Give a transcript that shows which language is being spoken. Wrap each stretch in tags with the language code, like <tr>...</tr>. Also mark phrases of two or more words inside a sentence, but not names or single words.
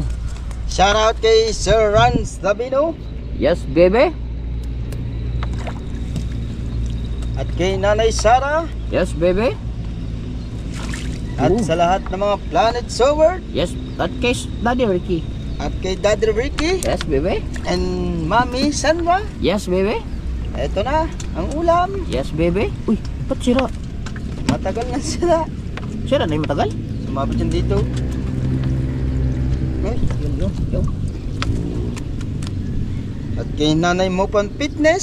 <en>Shout out</en> <tl>kay Sir Rans Davino.</tl> <en>Yes, baby.</en> <tl>At kay Nanay Sara.</tl> <en>Yes, baby.</en> <tl>At sa lahat ng mga Planet Sower. Yes, at kay Daddy Ricky. At kay Daddy Ricky.</tl> <en>Yes, baby. And Mami Sandra. Yes, baby.</en> <tl>Eto na, ang ulam.</tl> <en>Yes, baby.</en> <tl>Uy, ba't sira? Matagal na sila. Sira na yung matagal? Sumabot yan dito. Okay.</tl> <en>Yo.</en> <tl>At kay Nanay Mopan Fitness.</tl>